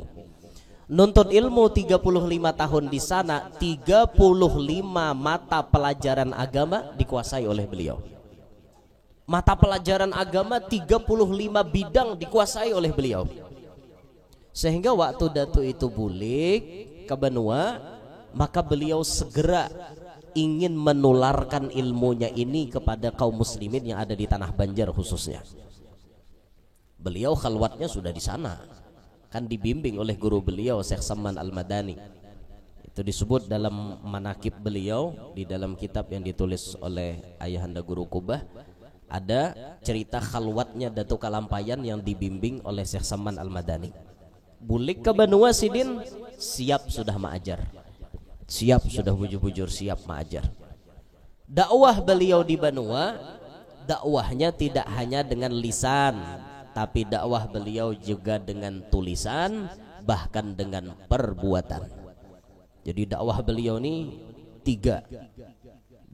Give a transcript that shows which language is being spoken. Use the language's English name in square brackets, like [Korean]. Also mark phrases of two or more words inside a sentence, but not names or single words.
[Indonesian] Nuntut ilmu 35 tahun di sana, 35 mata pelajaran agama dikuasai oleh beliau. Mata pelajaran agama 35 bidang dikuasai oleh beliau. Sehingga waktu Datuk itu bulik ke benua, maka beliau segera ingin menularkan ilmunya ini kepada kaum muslimin yang ada di tanah Banjar khususnya. Beliau khalwatnya sudah di sana, kan dibimbing oleh guru beliau Syekh Saman Al-Madani. Itu disebut dalam manakib beliau di dalam kitab yang ditulis oleh ayahanda Guru Kubah. Ada cerita khalwatnya Datuk Kalampayan yang dibimbing oleh Syekh Saman Al-Madani. [Banjar] Bulik ke benua Sidin, siap sudah ma'ajar. Siap sudah bujur-bujur siap ma'ajar. [Indonesian] Dakwah beliau di benua, dakwahnya tidak hanya dengan lisan, tapi dakwah beliau juga dengan tulisan, bahkan dengan perbuatan. Jadi dakwah beliau ini 3.